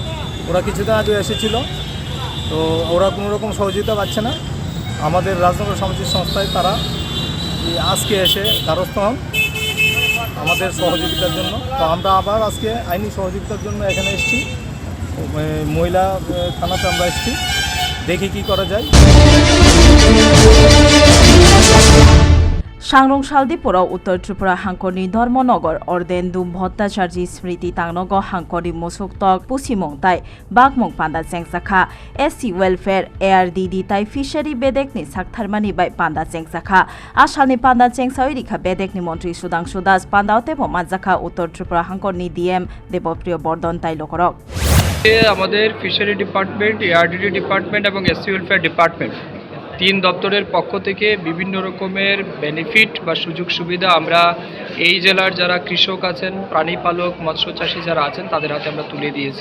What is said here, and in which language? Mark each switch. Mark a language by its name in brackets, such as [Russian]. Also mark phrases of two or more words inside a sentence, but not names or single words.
[Bangla] ওরা কিছুদিন আগে এসেছিল, তো ওরা কোনো রকম সহযোগিতা পাচ্ছে না। আমাদের রাজনগর সামাজিক সংস্থায় তারা আজকে এসে দ্বারস্থ হন আমাদের সহযোগিতার জন্য। তো আমরা আবার আজকে আইনি সহযোগিতার জন্য এখানে এসেছি, মহিলা থানাতে আমরা এসেছি। দেখি কি করা যায়। [Turkic languages] सांग्रंशाल दिपुराव उत्तर त्रिपुरा हांखरनि धर्मनगर अर्देन्दुम भट्टाचार्य स्मृति तांनग हांखरनि मुसुकतक पुसिमं ताइ बागमं पान्दा चेंगसाखा [English] SC welfare ARDD [Turkic languages] ताइ फिशारि बेदेकनि साकथारमानि बाइ पान्दा चेंगसाखा आसामनि पान्दा चेंगसाविरिखा बेदेकनि मन्त्री सुदांशु दास पान्दाव तेबो मानजाखा उत्तर त्रिपुरा हांखरनि डीएम देबप्रिय बर्धन ताइ लोकरक [Bangla] আমাদের [English] fishery department, ARDD department [Bangla] এবং [English] SC welfare department [Bangla] 3 দপ্তরের পক্ষ থেকে বিভিন্ন রকমের বেনিফিট বা সুযোগ সুবিধা আমরা এই জেলার যারা কৃষক আছেন, প্রাণী পালক, মৎস্য চাষী যারা আছেন তাদের হাতে আমরা তুলে দিয়েছি।